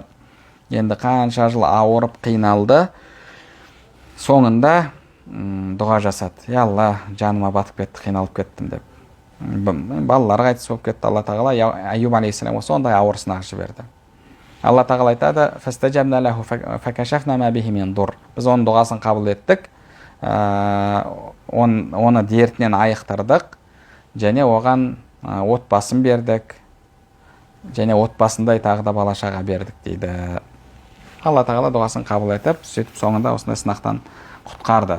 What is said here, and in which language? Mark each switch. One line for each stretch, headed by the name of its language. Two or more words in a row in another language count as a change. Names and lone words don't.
Kazakh: Енді қанша жыл ауырып қиналды. Соңында дұға жасады. «Я Алла, жаныма батып кетті, қиналып кеттім» деп. Балаларға қайтыс болып кетті. Алла тағала Айюб алейхиссаламға сондай ауыр сынақ жіберді. Алла тағала айтады:
Arabic: «فاستجبنا له فكشفنا ما به من ضر».
Kazakh: Біз оның дұғасын қабыл еттік, оны дертінен айықтырдық, және оған отбасын бердік, және отбасындай тағы да бала шаға бердік дейді. Алла тағала дұғасын қабыл етіп, сөйтіп соңында осындай сынақтан құтқарды.